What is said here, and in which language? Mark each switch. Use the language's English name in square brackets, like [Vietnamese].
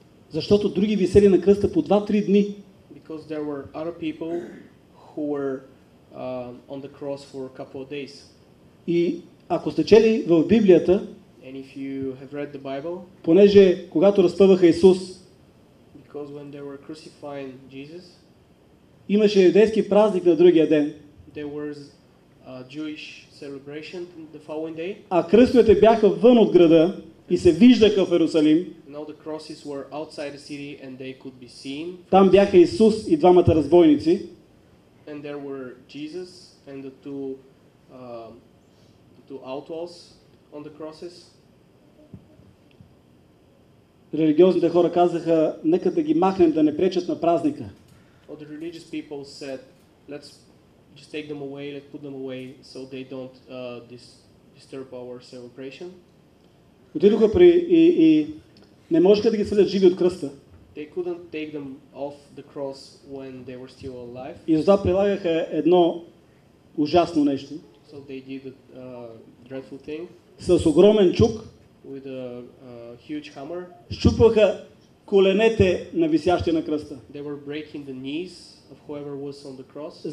[Bulgarian] Защото други висели на кръста по 2-3 дни. [English] Because there were other people who were on the cross for a couple of days. [Bulgarian] И ако сте чели в Библията, [English] And if you have read the Bible, [Bulgarian] понеже когато разпъваха Исус, [English] because when they were crucifying Jesus, [Bulgarian] имаше юдейски празник на другия ден, [English] there was a Jewish celebration the following day, [Bulgarian] а кръстовете бяха вън от града и се виждаха в Иерусалим. [English] and all the crosses were outside the city and they could be seen. [Bulgarian] Там бяха Исус и двамата разбойници. [English] And there were Jesus and the two outlaws on the crosses. [Bulgarian] Религиозните хора казаха, нека да ги махнем, да не пречат на празника. [English] All the religious people said, let's just take them away, let's put them away so they don't disturb our celebration. [Bulgarian] Отидоха и не можеха да ги свалят живи от кръста. [English] They couldn't take them off the cross when they were still alive, [Bulgarian] И затова прилагаха едно ужасно нещо. [English] so they did a dreadful thing [Bulgarian] С огромен чук [English] with a huge hammer. [Bulgarian] щупваха коленете на висящия на кръста. [English] They were breaking the knees of whoever was on the cross,